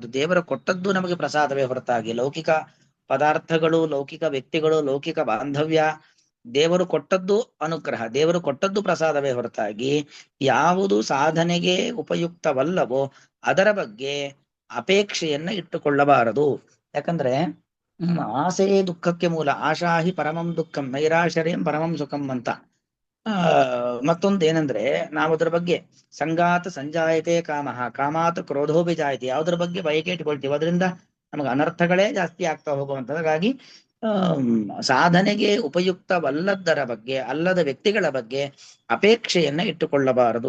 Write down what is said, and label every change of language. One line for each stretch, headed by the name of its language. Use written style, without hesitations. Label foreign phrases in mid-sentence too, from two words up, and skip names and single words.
Kannada: ದೇವರ ಕೊಟ್ಟದ್ದು ನಮಗೆ ಪ್ರಸಾದವೇ ಹೊರತಾಗಿ ಲೌಕಿಕ ಪದಾರ್ಥಗಳು, ಲೌಕಿಕ ವ್ಯಕ್ತಿಗಳು, ಲೌಕಿಕ ಬಾಂಧವ್ಯ, ದೇವರು ಕೊಟ್ಟದ್ದು ಅನುಗ್ರಹ, ದೇವರು ಕೊಟ್ಟದ್ದು ಪ್ರಸಾದವೇ ಹೊರತಾಗಿ ಯಾವುದು ಸಾಧನೆಗೆ ಉಪಯುಕ್ತವಲ್ಲವೋ ಅದರ ಬಗ್ಗೆ ಅಪೇಕ್ಷೆಯನ್ನ ಇಟ್ಟುಕೊಳ್ಳಬಾರದು. ಯಾಕಂದ್ರೆ ಆಸೆಯೇ ದುಃಖಕ್ಕೆ ಮೂಲ,
Sanskrit: ಆಶಾಹಿ ಪರಮಂ ದುಃಖಂ ನೈರಾಶ್ಚರ್ಯಂ ಪರಮಂ ಸುಖಂ
Kannada: ಅಂತ. ಮತ್ತೊಂದು ಏನಂದ್ರೆ, ನಾವು ಅದ್ರ ಬಗ್ಗೆ
Sanskrit: ಸಂಗಾತ ಸಂಜಾಯತೆ ಕಾಮಃ ಕಾಮಾತ್ ಕ್ರೋಧೋಭಿಜಾಯತೆ,
Kannada: ಯಾವುದ್ರ ಬಗ್ಗೆ ಬಯಕೆ ಇಟ್ಕೊಳ್ತೀವಿ ಅದರಿಂದ ನಮಗೆ ಅನರ್ಥಗಳೇ ಜಾಸ್ತಿ ಆಗ್ತಾ ಹೋಗುವಂಥದ್ದು. ಹಾಗಾಗಿ ಸಾಧನೆಗೆ ಉಪಯುಕ್ತವಲ್ಲದರ ಬಗ್ಗೆ, ಅಲ್ಲದ ವ್ಯಕ್ತಿಗಳ ಬಗ್ಗೆ ಅಪೇಕ್ಷೆಯನ್ನ ಇಟ್ಟುಕೊಳ್ಳಬಾರದು.